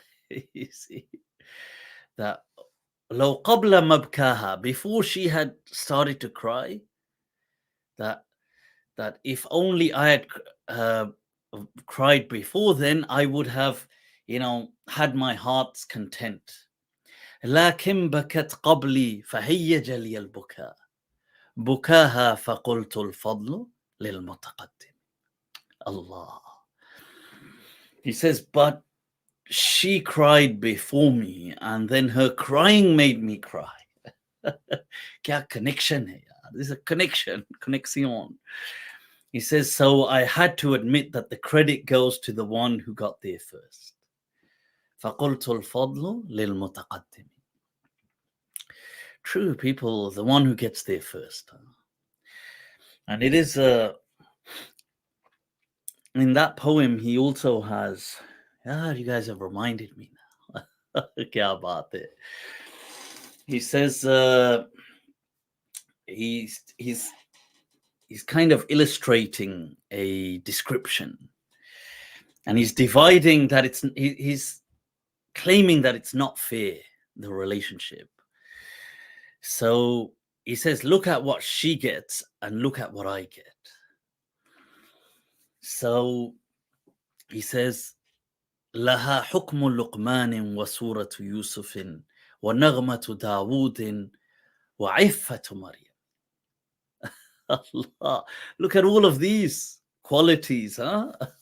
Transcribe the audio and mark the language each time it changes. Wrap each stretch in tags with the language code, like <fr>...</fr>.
<en>You see, that</en> <ar>لو قبل مبكاها,</ar> <en>before she had started to cry, that if only I had cried before then, I would have, had my heart's content.</en> <ar>لكن بكت قبلي فهيج لي البكاء بكاها فقلت الفضل للمتقدم.</ar> <en>Allah. He says, but she cried before me, and then her crying made me cry.</en> <hi>Kya connection hai yaar?</hi> <en>This is a connection. He says, so I had to admit that the credit goes to the one who got there first.</en> <ar>فقلت الفضل للمتقدم.</ar> <en>True, people, the one who gets there first. And it is in that poem he also has, you guys have reminded me now.</en> <hi>Kya baat hai.</hi> <en>He says he's kind of illustrating a description, and he's dividing that he's claiming that it's not fair, the relationship. So he says, look at what she gets and look at what I get. So he says,</en> <ar>لها حكم لقمان وسورة يوسف ونغمة داوود وعفة مريم.</ar> <en>Allah, look at all of these qualities, huh?</en>